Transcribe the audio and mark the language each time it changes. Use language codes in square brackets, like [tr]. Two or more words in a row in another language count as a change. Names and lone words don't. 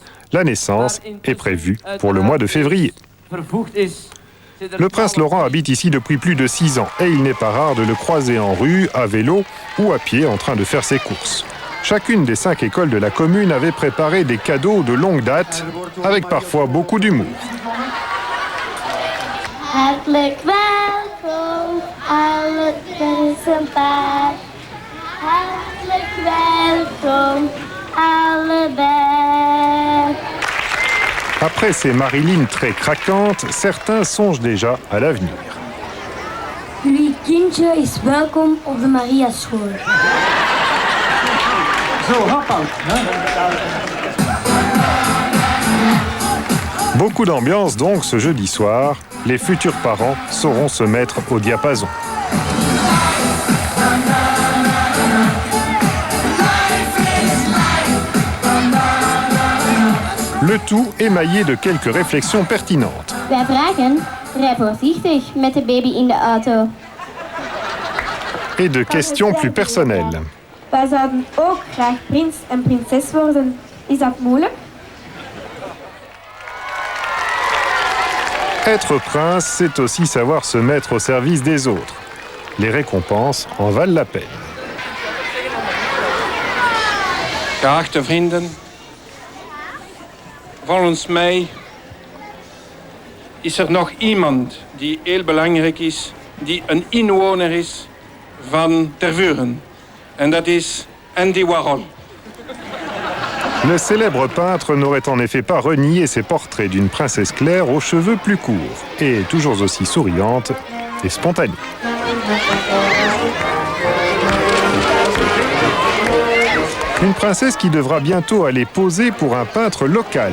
[fr] La naissance est prévue pour le mois de février. Le prince Laurent habite ici depuis plus de 6 ans et il n'est pas rare de le croiser en rue, à vélo ou à pied en train de faire ses courses. Chacune des 5 écoles de la commune avait préparé des cadeaux de longue date, avec parfois beaucoup d'humour. [nl] Hartelijk welkom, alle Tersenpaard. Hartelijk welkom, allebei. [fr] Après ces Marilyn très craquantes, certains songent déjà à l'avenir. [nl] Jullie kindje is welkom op de Mariaschool. Zo, hoppa. [fr] Beaucoup d'ambiance donc ce jeudi soir. Les futurs parents sauront se mettre au diapason. Le tout émaillé de quelques réflexions pertinentes. [nl] Wij vragen, rij voorzichtig met de baby in de auto. [fr] Et de questions plus personnelles. [nl] Wij zouden ook graag prins en prinses worden. Is dat moeilijk? [fr] Être prince, c'est aussi savoir se mettre au service des autres. Les récompenses en valent la peine. [nl] Geachte vrienden, volgens mij is er nog iemand die heel belangrijk is, die een inwoner is van Tervuren. En dat is Andy Warhol. [fr] Le célèbre peintre n'aurait en effet pas renié ses portraits d'une princesse Claire aux cheveux plus courts et toujours aussi souriante et spontanée. Une princesse qui devra bientôt aller poser pour un peintre local.